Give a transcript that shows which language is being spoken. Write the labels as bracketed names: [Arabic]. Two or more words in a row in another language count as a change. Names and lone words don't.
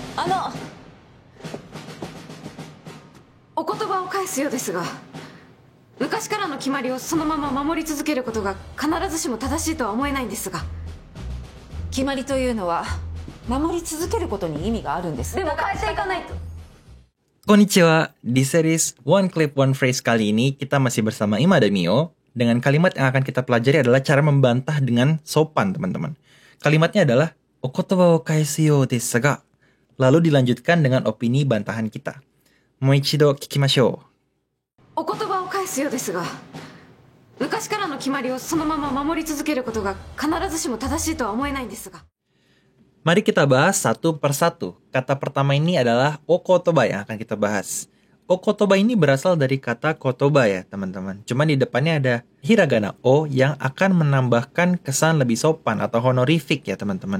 [Japanese] あの、お言葉を返すようですが、昔からの決まりをそのまま守り続けることが必ずしも正しいとは思えないんですが。決まりというのは守り続けることに意味があるんです。でも変えていかないと。 [Indonesian] Konnichiwa, di series One Clip One Phrase kali ini kita masih bersama Ima dan Mio. Dengan kalimat yang akan kita pelajari adalah cara membantah dengan sopan, teman-teman. Kalimatnya adalah [Japanese] お言葉を返すようですが. [Indonesian] Lalu dilanjutkan dengan opini bantahan kita. [Japanese] もう一度聞きましょう. お言葉を返すようですが、昔からの決まりをそのまま守り続けることが必ずしも正しいとは思えないんですが。 [Indonesian] Mari kita bahas satu persatu. Kata pertama ini adalah okotoba yang akan kita bahas. Okotoba ini berasal dari kata kotoba ya teman-teman. Cuma di depannya ada hiragana o yang akan menambahkan kesan lebih sopan atau honorific ya teman-teman.